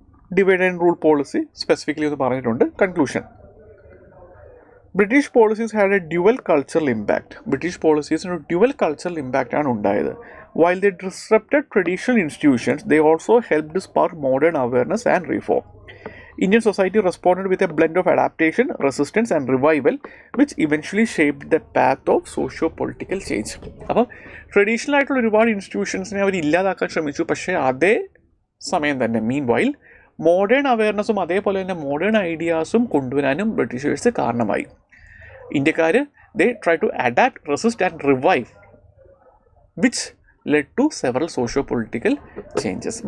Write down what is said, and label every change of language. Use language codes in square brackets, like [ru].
[en] divide and rule policy specifically [ml] എന്ന് പറഞ്ഞിട്ടുണ്ട്. [en] Conclusion. British policies had a dual cultural impact. [ml] British പോളിസീസിന് ഒരു dual cultural ഇമ്പാക്റ്റാണ് ഉണ്ടായത്. [en] While they disrupted traditional institutions they also helped spark modern awareness and reform. Indian society responded with a blend of adaptation, resistance and revival which eventually shaped the path of socio-political change. [ml] അപ്പോൾ traditional ആയിട്ടുള്ള ഒരുപാട് ഇൻസ്റ്റിറ്റ്യൂഷൻസിനെ അവർ ഇല്ലാതാക്കാൻ ശ്രമിച്ചു. പക്ഷേ അതേ സമയം തന്നെ മീൻ while modern അവയർനെസ്സും അതേപോലെ തന്നെ മോഡേൺ ഐഡിയാസും കൊണ്ടുവരാനും ബ്രിട്ടീഷേഴ്സ് കാരണമായി. [en] ഇന്ത്യക്കാർ they try to adapt, resist and revive which led to several socio-political changes.